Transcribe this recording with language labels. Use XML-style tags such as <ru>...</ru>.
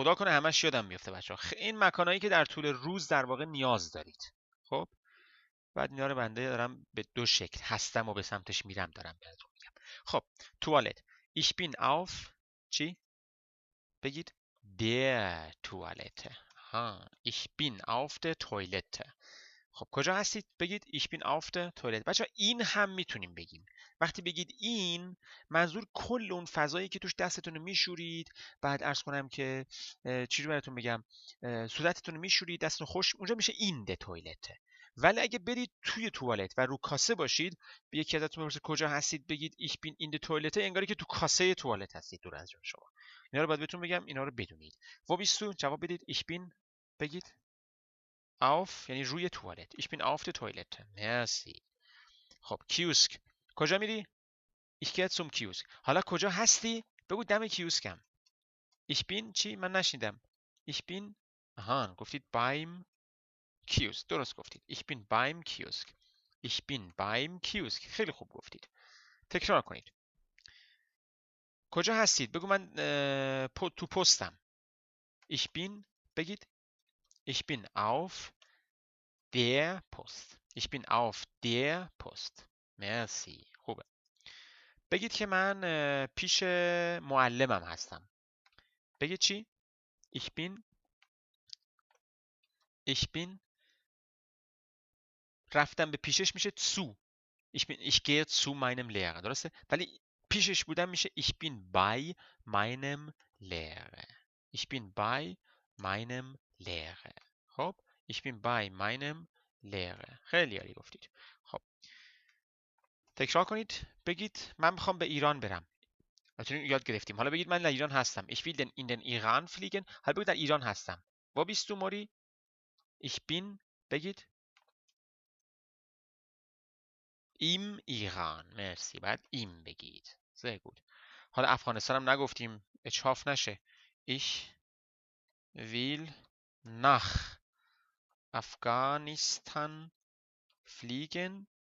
<fa>خدا کنه همش یادم بیفته بچه‌ها. این مکانایی که در طول روز در واقع نیاز دارید. خب بعد اینا رو بنده دارم به دو شکل هستم و به سمتش میرم دارم بهتون میگم. خب توالت.</fa> <de>Ich bin auf.</de> <fa>چی؟ بگید</fa> <de>der Toilette. Ich bin auf der Toilette.</de> <fa>خب کجا هستید؟ بگید</fa> <de>ich bin auf der Toilette.</de> <fa>بچه‌ها این هم میتونیم بگیم. وقتی بگید این، منظور کل اون فضایی که توش دستتون رو میشورید، بعد عرض کنم که چی رو براتون بگم، صورتتون رو میشورید، دستتون خوش، اونجا میشه این ده توالته. ولی اگه برید توی توالت و رو کاسه باشید، به یکی ازتون بپرسه کجا هستید، بگید</fa> <de>ich bin in der Toilette،</de> <fa>انگاری که تو کاسه توالت هستید دور از جون شما. اینا رو باید بهتون بگم، اینا رو بدونید.</fa> <de>wo bist du؟</de> <fa>جواب بدید</fa> <de>ich bin.</de> <fa>بگید</fa> <de>auf</de> <fa>یعنی روی توالت.</fa> <de>Ich bin auf der Toilette.</de> <fa>مرسی. خب کیوسک. کجا میری؟</fa> <de>Ich gehe zum Kiosk.</de> <fa>حالا کجا هستی؟ بگو دم کیوسکم.</fa> <de>Ich bin</de> <fa>چی؟ من نشیدم.</fa> <de>Ich bin.</de> <fa>گفتید</fa> <de>beim Kiosk. درست گفتید. Ich bin beim Kiosk. Ich bin beim Kiosk.</de> <fa>خیلی خوب گفتید. تکرار کنید. کجا هستید؟ بگو من تو پستم.</fa> <de>Ich bin.</de> <fa>بگید</fa> <de>ich bin auf der Post. Ich bin auf der Post.</de> <fa>مرسی. خوبه. بگید که من پیش معلمم هستم. بگید چی؟</fa> <de>Ich bin</de> <fa>رفتم به پیشش میشه</fa> <de>zu. Ich gehe zu meinem Lehrer.</de> <fa>درسته؟ ولی پیشش بودم میشه</fa> <de>ich bin bei meinem Lehrer. Ich bin bei meinem Lehrer. خب ich bin bei meinem Lehrer.</de> <fa>خیلی عالی گفتید. خب تکرار کنید. بگید من میخوام به ایران برم. البته یاد گرفتیم. حالا بگید من در ایران هستم.</fa> <de>Ich will in den Iran fliegen.</de> <fa>حالا بگید در ایران هستم.</fa> <de>Wo bist du</de> <fa>موری؟</fa> <de>Ich bin.</de> <fa>بگید</fa> <de>im Iran.</de> <fa>مرسی. بعد</fa> <de>im</de> <fa>بگید.</fa> <de>sehr gut.</de> <fa>حالا افغانستان هم نگفتیم اچاف نشه.</fa> <de>Ich will nach Afghanistan fliegen.</de>